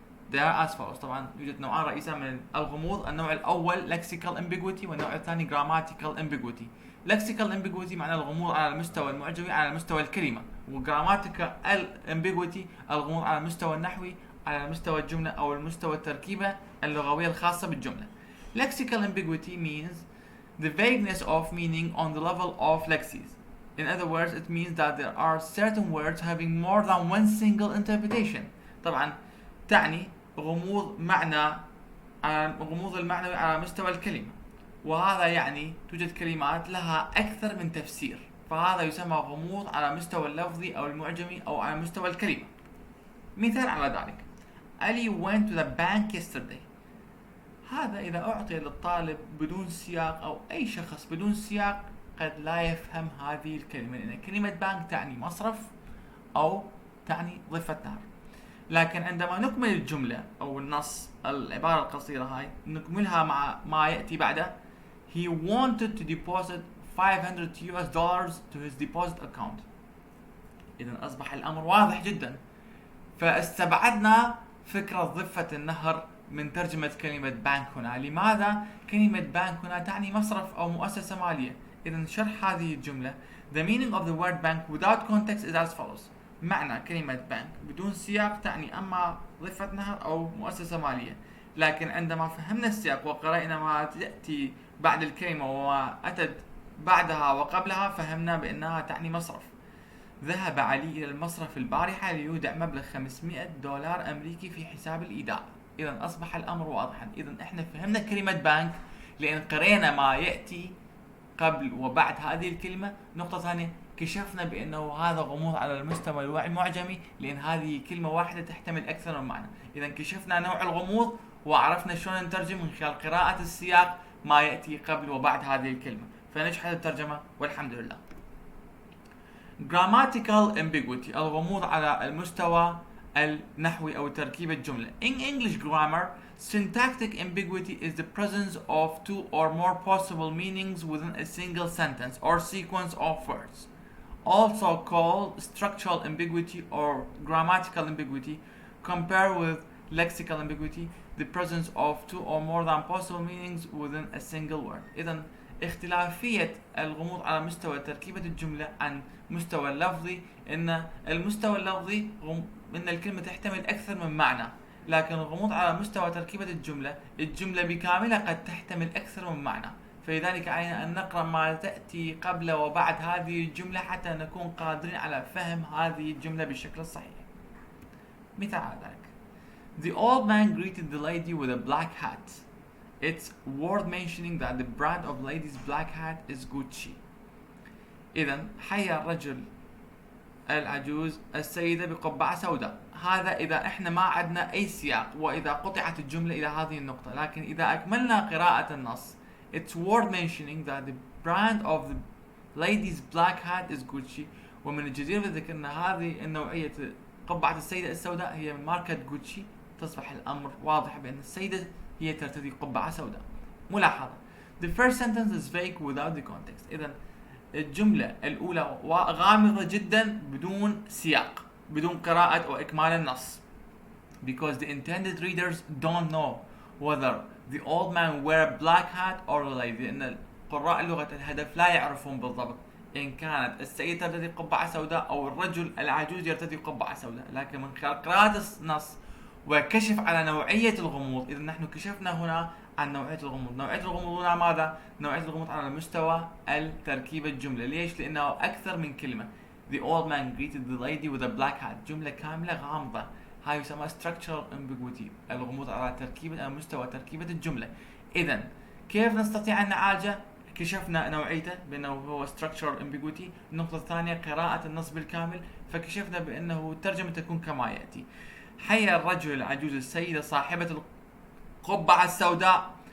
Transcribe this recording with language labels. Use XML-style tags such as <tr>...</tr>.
<en>They are as follows.</en> <ar>طبعا يوجد نوعان رئيسيان من الغموض. النوع الأول Lexical Ambiguity والنوع الثاني Grammatical Ambiguity. Lexical Ambiguity معناه الغموض على المستوى المعجمي على مستوى الكلمة، و Grammatical Ambiguity الغموض على المستوى النحوي على مستوى الجملة أو المستوى التركيبة اللغوية الخاصة بالجملة.</ar> <en>Lexical Ambiguity means the vagueness of meaning on the level of lexemes. In other words, it means that there are certain words having more than one single interpretation.</en> <ar>طبعا تعني غموض المعنوي على مستوى الكلمة، وهذا يعني توجد كلمات لها أكثر من تفسير، فهذا يسمى غموض على مستوى اللفظي أو المعجمي أو على مستوى الكلمة. مثال على ذلك:</ar> <en>Ali went to the bank yesterday.</en> <ar>هذا إذا أعطي للطالب بدون سياق أو أي شخص بدون سياق قد لا يفهم هذه الكلمة، لأن كلمة بانك تعني مصرف أو تعني ضفة نهر. لكن عندما نكمل الجملة أو النص، العبارة القصيرة هاي نكملها مع ما يأتي بعده:</ar> <en>He wanted to deposit $500 to his deposit account.</en> <ar>إذن أصبح الأمر واضح جدا، فاستبعدنا فكرة ضفة النهر من ترجمة كلمة بانك هنا. لماذا؟ كلمة بانك هنا تعني مصرف أو مؤسسة مالية. إذن شرح هذه الجملة:</ar> <en>The meaning of the word bank without context is as follows.</en> <ar>معنى كلمة بانك بدون سياق تعني أما ضفة نهر أو مؤسسة مالية، لكن عندما فهمنا السياق وقرأنا ما يأتي بعد الكلمة وما أتت بعدها وقبلها فهمنا بأنها تعني مصرف. ذهب علي إلى المصرف البارحة ليودع مبلغ $500 أمريكي في حساب الإيداع. إذن أصبح الأمر واضحا. إذن إحنا فهمنا كلمة بانك لأن قرأنا ما يأتي قبل وبعد هذه الكلمة. نقطة ثانية: كشفنا بأنه هذا غموض على المستوى المعجمي لأن هذه كلمة واحدة تحتمل أكثر من معنى. إذن كشفنا نوع الغموض وعرفنا شلون نترجم من خلال قراءة السياق ما يأتي قبل وبعد هذه الكلمة. فنجحت الترجمة والحمد لله. Grammatical ambiguity الغموض على المستوى النحوي أو تركيب الجملة.</ar> <en>In English grammar, syntactic ambiguity is the presence of two or more possible meanings within a single sentence or sequence of words. Also called structural ambiguity or grammatical ambiguity. Compare with lexical ambiguity, the presence of two or more than possible meanings within a single word.</en> <ar>إذن اختلافية الغموض على مستوى تركيبة الجملة عن مستوى اللفظي، إن المستوى اللفظي إن الكلمة تحتمل أكثر من معنى، لكن الغموض على مستوى تركيبة الجملة بكاملها قد تحتمل أكثر من معنى. فلذلك علينا أن نقرأ ما تأتي قبل وبعد هذه الجملة حتى نكون قادرين على فهم هذه الجملة بالشكل الصحيح. مثال على ذلك:</ar> <en>The old man greeted the lady with a black hat. It's worth mentioning that the brand of lady's black hat is Gucci.</en> <ar>إذن حيا الرجل العجوز السيدة بقبعة سوداء. هذا إذا إحنا ما عندنا أي سياق وإذا قطعت الجملة إلى هذه النقطة، لكن إذا أكملنا قراءة النص</ar> <en>It's worth mentioning that the brand of the lady's black hat is Gucci.</en> <ar>ومن الجدير بالذكر أن هذه النوعية قبعة السيدة السوداء هي من ماركة جوتشي. تصبح الأمر واضح بأن السيدة هي ترتدي قبعة سوداء. ملاحظة:</ar> <en>The first sentence is vague without the context.</en> <ar>إذن الجملة الأولى غامضة جدا بدون سياق، بدون قراءة أو إكمال النص.</ar> <en>Because the intended readers don't know whether the old man wear a black hat or a lady.</en> <ar>لأن قراء لغة الهدف لا يعرفون بالضبط إن كانت السيدة ترتدي قبعة سوداء أو الرجل العجوز يرتدي قبعة سوداء، لكن من خلال قراءة النص وكشف على نوعية الغموض، إذا نحن كشفنا هنا عن نوعية الغموض. نوعية الغموض هنا ماذا؟ نوعية الغموض على مستوى التركيب الجملة. ليش؟ لأنه أكثر من كلمة.</ar> <en>The old man greeted the lady with a black hat.</en> <ar>جملة كاملة غامضة، هاي يسمى structural ambiguity، الغموض على مستوى تركيبة الجملة. إذا كيف نستطيع أن نعالجه؟ كشفنا نوعيته بأنه هو structural ambiguity. النقطة الثانية قراءة النص بالكامل، فكشفنا بأنه الترجمة تكون كما يأتي: حيا الرجل العجوز السيدة صاحبة القبعة السوداء.</ar>